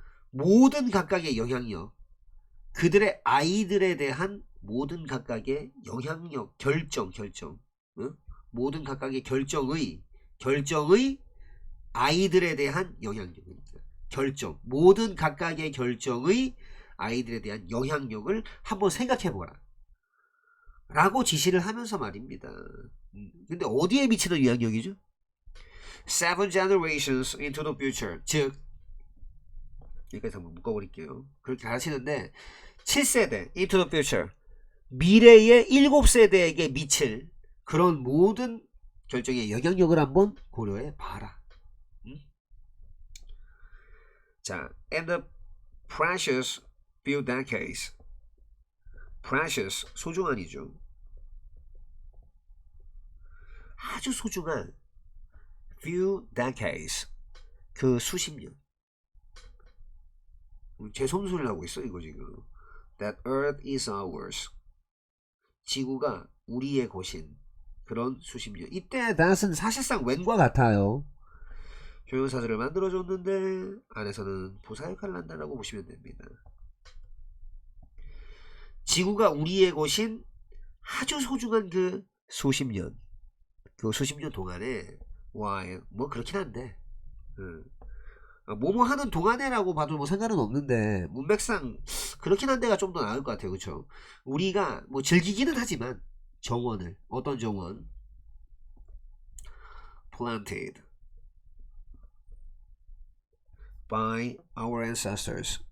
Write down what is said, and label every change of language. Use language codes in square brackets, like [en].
[ko] 모든 각각의 영향력, 그들의 아이들에 대한 모든 각각의 영향력, 결정, 모든 각각의 결정의 아이들에 대한 영향력입니다. 모든 각각의 결정의 아이들에 대한 영향력을 한번 생각해보라 라고 지시를 하면서 말입니다. 근데 어디에 미치는 영향력이죠? [en] 7 generations into the future. [ko] 즉, 여기까지 한번 묶어버릴게요. 그렇게 가르치는데, 7세대 [en] into the future, [ko] 미래의 7세대에게 미칠 그런 모든 결정의 영향력을 한번 고려해 봐라. 자, [en] and the precious few decades. [ko] precious, 소중한이죠. 아주 소중한 [en] few decades, [ko] 그 수십 년. 제 손소리를 하고 있어 이거 지금. [en] That earth is ours. [ko] 지구가 우리의 곳인 그런 수십 년. 이때 that은 사실상 when과 같아요. 조용사들을 만들어줬는데 안에서는 부사 역할을 한다라고 보시면 됩니다. 지구가 우리의 곳인 아주 소중한 그 수십 년, 그 수십 년 동안에, 와, 뭐 그렇긴 한데, 뭐뭐 하는 동안에라고 봐도 뭐 상관은 없는데, 문맥상 그렇긴 한데가 좀 더 나을 것 같아요. 그쵸? 우리가 뭐 즐기기는 하지만 정원을, 어떤 정원? [en] planted by our ancestors.